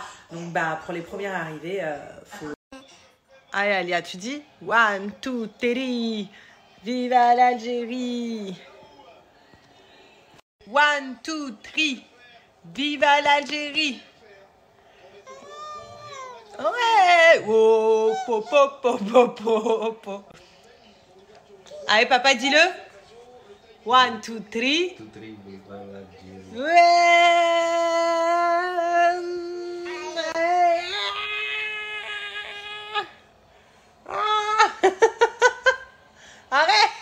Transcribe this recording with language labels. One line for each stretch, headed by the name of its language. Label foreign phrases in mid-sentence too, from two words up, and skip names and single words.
French: Donc pour les premières arrivées, faut... Allez Alia, tu dis 1, 2, 3, viva l'Algérie. 1, 2, 3, viva l'Algérie. Ouais. Oh, po, po, po, po, po, po. Allez papa, dis-le. 1, 2, 3. Ouais. Arrête.